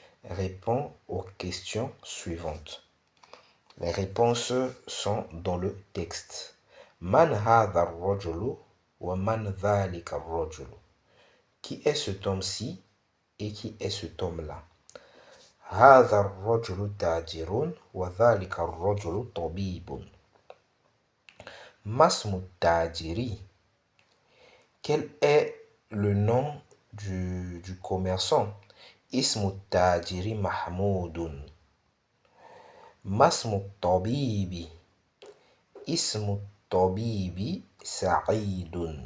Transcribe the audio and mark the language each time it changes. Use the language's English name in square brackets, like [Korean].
[French] Réponds aux questions suivantes. Les réponses sont dans le texte. [Arabic] Man hadha ar-rajulu wa man dhalika ar-rajulu. [French] Qui est cet homme-ci et qui est cet homme-là? [Arabic] هذا الرجل تاجر وذلك الرجل طبيب. ما اسم التاجر? [French] Quel est le nom du commerçant? [Arabic] اسم التاجر محمود. ما اسم الطبيب؟ اسم الطبيب سعيد.